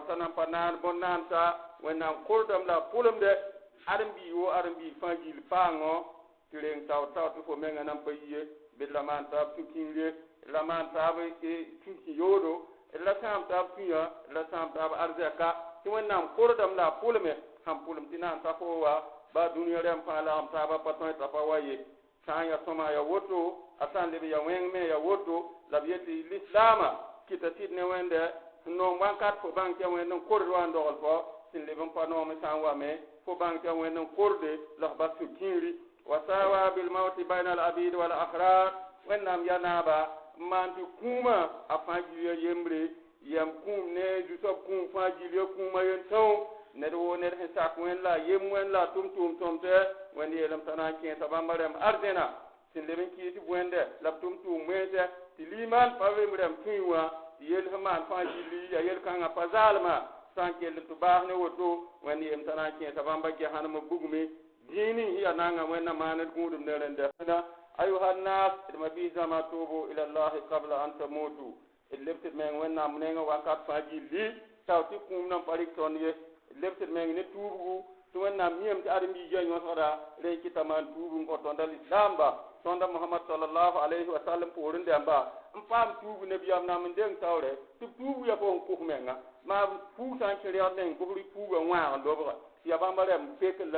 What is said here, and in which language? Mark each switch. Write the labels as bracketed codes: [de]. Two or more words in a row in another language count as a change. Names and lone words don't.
[mos] t'a nan pa naan bõn-naanta wẽnnaam kordame la a pʋlemde ãdem-biig wo ãdem-biig fãa gill paangõ tɩ reng tao tɩ fo mengã nan pa yie bd la maan taab sũ-kĩngre d la maan taab sũ-kĩ yoodo d la sãam taab sũyã d la sãam taab arzɛka tɩ wẽnnaam kordame la a pʋlme sãn pʋlem tɩ naan ta fo wa baa dũniyã rẽm fãa lagem taaba pa tõe t'a pa wa ye sã n yaa sõma ya woto a sã n leb ya wẽng me ya woto la b yetɩ lislaamã kɩta sɩd ne wẽnde sẽn noom wãnkat fo bãng tɩ ya wẽnd n kord wa n dogl fɔ sẽn leb n pa noome sã n wa me fo bãng tɩ ya wẽnd n korde la f bas sũ-kĩigri wa [ar] سواء بالموت بين العبيد والأحرار [mos] wẽnnaam ya naaba n maan tɩ kũumã a fãa gil ya yembre yam kũum ne zu-soab kũum fãa gil ya kũumã yen-tão ned woo ned sẽn sak wẽnd la a yem wẽnd la a tʋm-tʋʋm tõmtɛ wẽnd yeelame t'a na n kẽesa bãmba rẽm arzẽna sẽn leb n kɩɩs bõende la b tʋm-tʋʋm wẽnsɛ tɩ limaan pa vem rẽm tũi wã tɩ yel sẽn maan fãa gilli yaa yel-kãngã pa zaalmã sã n kell tɩ baas ne woto wẽnd yeelame t'a na n kẽesa bãmba gɛsãnem bugme dĩin ning sẽn yaa nangã wẽnna maaned gũudum ne rẽnda ayuha nnas d ma bɩ zãma [ar] توبوا إلى الله قبل أن تموتوا [mos] d leb tɩ d meng wẽnnaam nengã wakat fãa gilli tao tɩ kũum nan pa rɩk tõnd ye d leb tɩ d meng ne tuubgu tɩ wẽnnaam yẽm tɩ ãdem-biigã yõsgda rẽ kɩta maan tuub n kõ tõnda lislaamba tõnda mohamad sallallahu [ar] عليه وسلم [mos] poorẽ dẽmba n paam tuub nabiyam nam n deng taoorɛ tɩ b tuub ya fo n kʋs menga maa fuug sã n kẽ rẽgd neng bʋgr puugã wãag n lobga tɩ ya bãmba rẽm pekl la